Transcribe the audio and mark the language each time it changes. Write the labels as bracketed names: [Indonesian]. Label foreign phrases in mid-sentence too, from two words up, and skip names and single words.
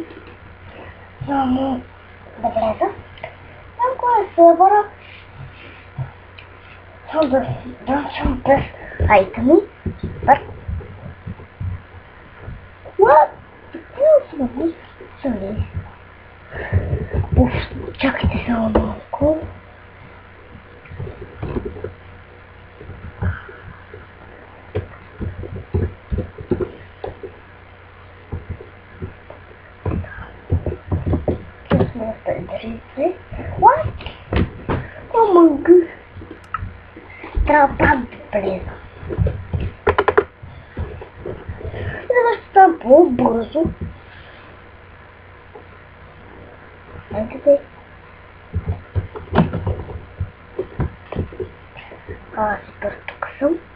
[Bulgarian] Само да влеза. Малко е сервера. Само да дам през айтеми. Супер. What? Какво съм ли? Уф, чакайте само малко. [English] What? Oh my god. [Bulgarian] Трябва пак да влеза. За да става по-бързо. Ето те. Супер, тук съм.